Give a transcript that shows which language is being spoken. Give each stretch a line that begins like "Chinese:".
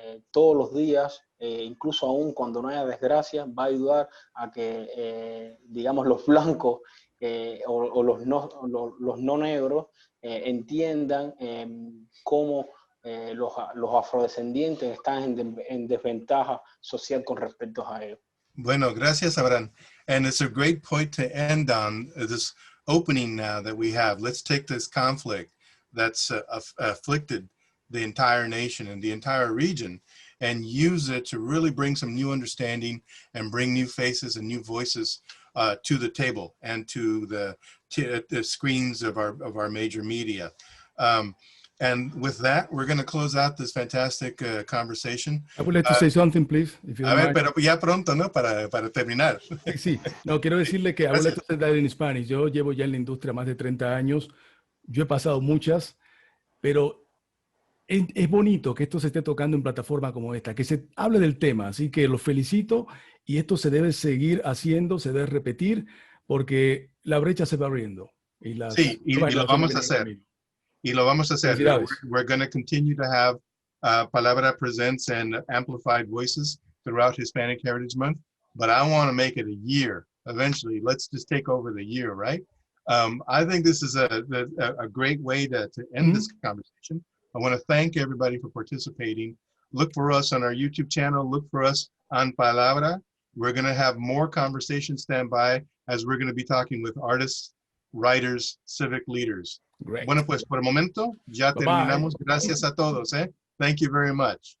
Spanish: todos los días, incluso aún cuando no haya desgracia, va a ayudar a que, digamos, los blancos o los no negros entiendan cómo los afrodescendientes están en desventaja social con respecto a ellos. Bueno, gracias, Abraham.
English: And it's a great point to end on, this opening now that we have. Let's take this conflict that's afflicted the entire nation and the entire region and use it to really bring some new understanding and bring new faces and new voices to the table and to the screens of our major media. And with that, we're going to close out this fantastic conversation. I would like to say something, please. If you don't mind.
Spanish: Pero ya pronto, ¿no? Para terminar. Sí, no, quiero decirle que
English: I would like to say that in Spanish.
Spanish: Yo llevo ya en la industria más de 30 años. Yo he pasado muchas, pero es bonito que esto se esté tocando en plataformas como esta, que se hable del tema. Así que los felicito, y esto se debe seguir haciendo, se debe repetir, porque la brecha se va abriendo. Sí, y lo vamos a hacer. Y lo vamos a hacer.
English: We're going to continue to have Palabra Presents and amplified voices throughout Hispanic Heritage Month, but I want to make it a year. Eventually, let's just take over the year, right? I think this is a great way to end this conversation. I want to thank everybody for participating. Look for us on our YouTube channel. Look for us on Palabra. We're going to have more conversations stand by, as we're going to be talking with artists, writers, civic leaders. Great.
Spanish: Bueno, pues por el momento ya terminamos. Gracias a todos.
English: Thank you very much.